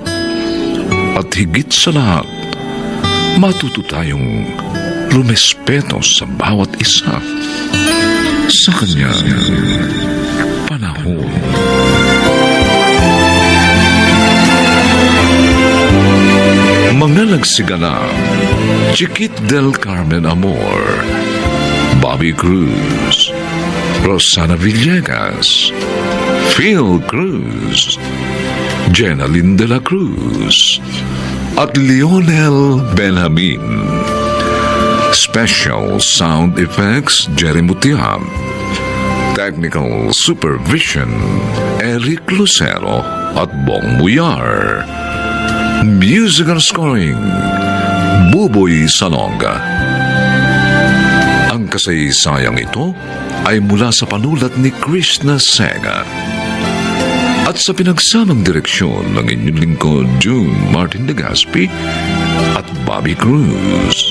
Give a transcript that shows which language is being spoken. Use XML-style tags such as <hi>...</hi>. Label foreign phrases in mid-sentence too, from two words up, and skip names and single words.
<tl>At higit sa lahat, matuto tayong rumespeto sa bawat isa sa kanyang panahon. Mga nagsigala, Chiquit del Carmen Amor, Bobby Cruz, Rosana Villegas, Phil Cruz, Jenaline de la Cruz, at Lionel Benjamin.</tl> <en>Special sound effects, Jerry Mutiab. Technical supervision,</en> <tl>Eric Lucero at Bong Muyar.</tl> <en>Musical scoring, Buboy Salonga.</en> <tl>Ang kasaysayang ito ay mula sa panulat ni Krishna Sega at sa pinagsamang direksyon ng inyong lingkod June Martin Legaspi at Bobby Cruz.</tl>